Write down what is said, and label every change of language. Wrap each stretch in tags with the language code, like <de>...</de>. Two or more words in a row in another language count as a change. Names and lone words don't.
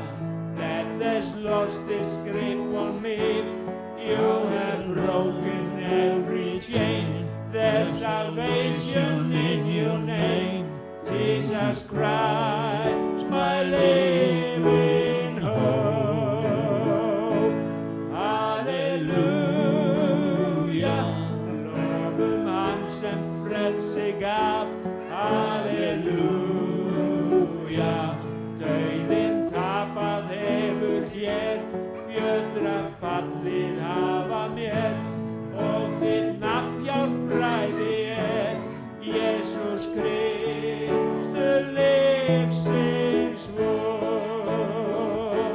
<en>Death has lost its grip on me. You have broken every chain. There's salvation in your name. Jesus Christ, my living hope. Hallelujah.</en> <is>Lofum hann sem frelsi gaf.</is> <en>Hallelujah.</en> <is>Dauðinn tapað hefur hér, fjötrar fallið hafa mér, og þitt nafn hjálpræði Jesús Kristur lífsins von.</is>